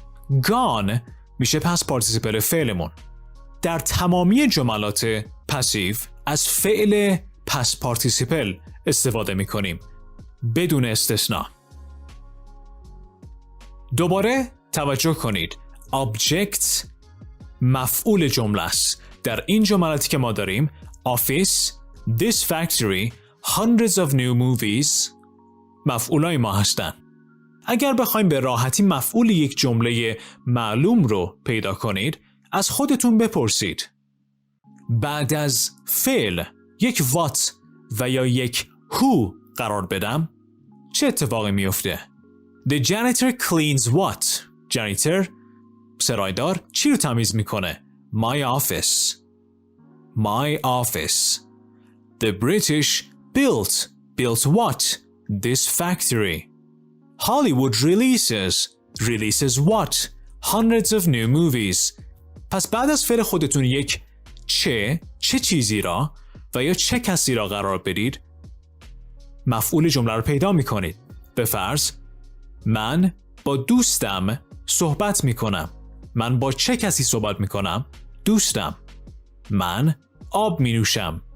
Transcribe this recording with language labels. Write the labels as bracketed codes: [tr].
[fa] gone میشه past participle فعلمون. در تمامی جملات پسیو از فعل past participle استفاده می کنیم بدون استثناء. دوباره توجه کنید. object مفعول جمله است. در این جملاتی که ما داریم office, this factory, hundreds of new movies مفعولای ما هستن. اگر بخوایم به راحتی مفعول یک جمله معلوم رو پیدا کنید از خودتون بپرسید بعد از فعل یک what و یا یک who قرار بدم چه اتفاقی میفته؟ [en] The janitor cleans what? [fa] janitor سرایدار چی رو تمیز میکنه؟ [en] My office. My office. The British built what? This factory. Hollywood releases what? Hundreds of new movies. [fa] پس بعد از فعل خودتون یک چه چیزی را و یا چه کسی را قرار بدید مفعول جمله رو پیدا میکنید. به فرض من با دوستم صحبت میکنم. من با چه کسی صحبت میکنم؟ دوستم. من آب مینوشم.